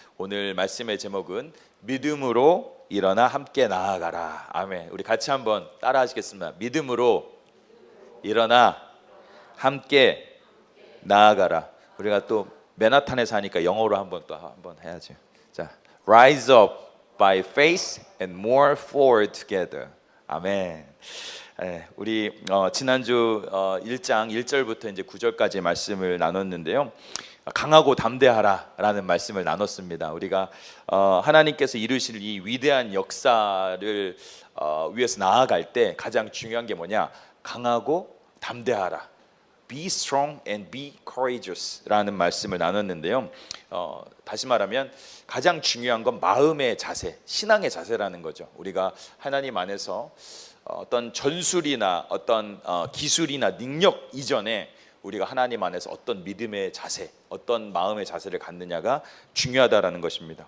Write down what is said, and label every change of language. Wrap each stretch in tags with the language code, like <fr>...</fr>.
<ko>오늘 말씀의 제목은 믿음으로 일어나 함께 나아가라. 아멘. 우리 같이 한번 따라 하시겠습니다. 믿음으로 일어나 함께 나아가라. 우리가 또 맨하탄에 사니까 영어로 한번 해야죠.</ko> <en>자, rise up by faith and move forward together.</en> <ko>아멘. 우리 지난주 1장 1절부터 이제 9절까지 말씀을 나눴는데요. 강하고 담대하라라는 말씀을 나눴습니다. 우리가 하나님께서 이루실 이 위대한 역사를 위해서 나아갈 때 가장 중요한 게 뭐냐? 강하고 담대하라.</ko> <en>Be strong and be courageous</en> <ko>라는 말씀을 나눴는데요. 다시 말하면 가장 중요한 건 마음의 자세, 신앙의 자세라는 거죠. 우리가 하나님 안에서 어떤 전술이나 어떤 기술이나 능력 이전에 우리가 하나님 안에서 어떤 믿음의 자세, 어떤 마음의 자세를 갖느냐가 중요하다라는 것입니다.</ko>